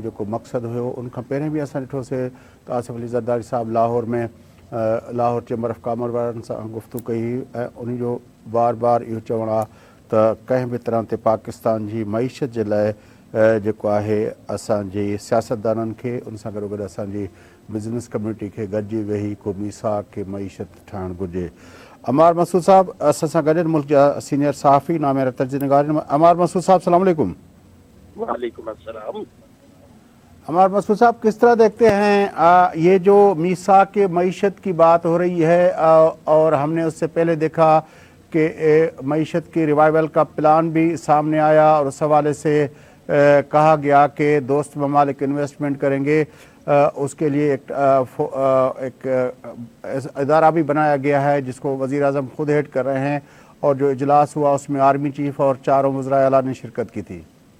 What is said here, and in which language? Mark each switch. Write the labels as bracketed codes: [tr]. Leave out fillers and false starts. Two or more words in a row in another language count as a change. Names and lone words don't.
[sd] जेको मक़सदु हुयो, उन खां पहिरीं बि असां ॾिठोसीं त आसिफ अली ज़रदारी साहिबु लाहौर में लाहौर चेंबर ऑफ कॉमर्स वारनि सां गुफ़्तगू कई हुई ऐं उन जो बार बार इहो चवणु आहे त कंहिं बि तरह ते पाकिस्तान जी मईशत जे लाइ जेको आहे असांजी सियासतदाननि खे उन सां गॾोगॾु असांजी [en] business community [sd] खे गॾिजी वेही को मीसाक खे मईशत ठाहिणु घुरिजे। अमार मसूद साहब असां सां गॾु मुल्क जा सीनियर सहाफ़ी नामेरा तर्जुमे निगार। [ar] अमार मसूद साहब سلام علیکم. وعلیکم السلام. [ur] امار مسعود صاحب، کس طرح دیکھتے ہیں یہ جو میثاق کے معیشت کی بات ہو رہی ہے اور ہم نے اس سے پہلے دیکھا کہ معیشت کی ریوائیول کا پلان بھی سامنے آیا اور اس حوالے سے کہا گیا کہ دوست ممالک انویسٹمنٹ کریں گے، اس کے لیے ایک ادارہ بھی بنایا گیا ہے جس کو وزیر اعظم خود ہیڈ کر رہے ہیں، اور جو اجلاس ہوا اس میں [en] army chief [ur] اور چاروں وزرائے اعلیٰ نے شرکت کی تھی.